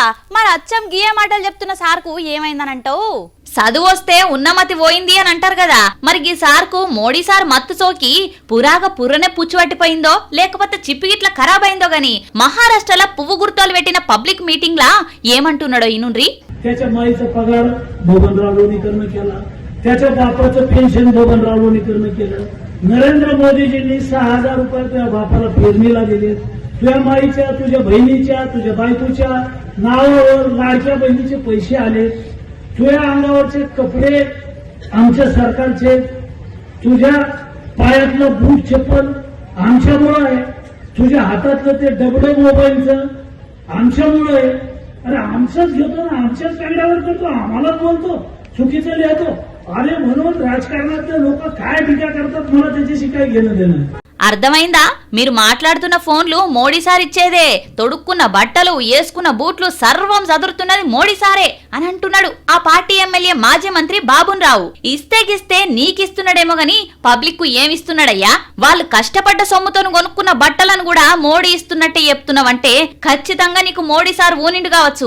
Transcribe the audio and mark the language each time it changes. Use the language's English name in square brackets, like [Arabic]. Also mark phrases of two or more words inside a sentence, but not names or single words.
[Telugu] మరి అచ్చం గీయ మాటలు చెప్తున్న సార్కు ఏమైందనంటావు? చదువు వస్తే ఉన్నమతి పోయింది అని అంటారు కదా. మరి ఈ సార్కు మోడీ సార్ మత్తు సోకి పుర్రనే పుచ్చిపట్టిపోయిందో లేకపోతే చిప్పిగిట్లా ఖరాబ్ అయిందో గాని మహారాష్ట్రలో పువ్వు గుర్తులు పెట్టిన [English] public meeting [Telugu] లా ఏమంటున్నాడో ఈనుండ్రి. [Marathi] त्याच्या माईचा पगार बबनराव लोणीकरनं केला, त्याच्या बापाचं पेन्शन बबनराव लोणीकरनं केलं. नरेंद्र मोदीजींनी 6,000 रुपये तुझ्या बापाला पेरणीला दिले. तुझ्या माईच्या, तुझ्या बहिणीच्या, तुझ्या बायकोच्या नावावर लाडक्या बहिणीचे पैसे आले. तुझ्या अंगावरचे कपडे आमच्या सरकारचे, तुझ्या पायातलं बूट चप्पल आमच्यामुळं आहे, तुझ्या हातातलं ते डबडं मोबाईलचं आमच्यामुळं आहे. अरे आमचंच घेतो ना, आमच्याच कागदावर करतो, आम्हाला बोलतो, चुकीचं लिहितो. अरे म्हणून राजकारणातले लोक काय टीका करतात, मला त्याच्याशी काय घेणं देणं. [Telugu] అర్థమైందా? మీరు మాట్లాడుతున్న ఫోన్లు మోడీ సార్ ఇచ్చేదే. తొడుక్కున్న బట్టలు, వేసుకున్న బూట్లు సర్వం చదురుతున్నది మోడీ సారే అని అంటున్నాడు ఆ పార్టీ ఎమ్మెల్యే మాజీ మంత్రి బాబున్ రావు. ఇస్తే నీకిస్తున్నాడేమో గాని పబ్లిక్ కు ఏమిస్తున్నాడయ్యా? వాళ్ళు కష్టపడ్డ సొమ్ముతో కొనుక్కున్న బట్టలను కూడా మోడీ ఇస్తున్నట్టే చెప్తున్నావంటే ఖచ్చితంగా నీకు మోడీ సార్ ఊనిండు కావచ్చు.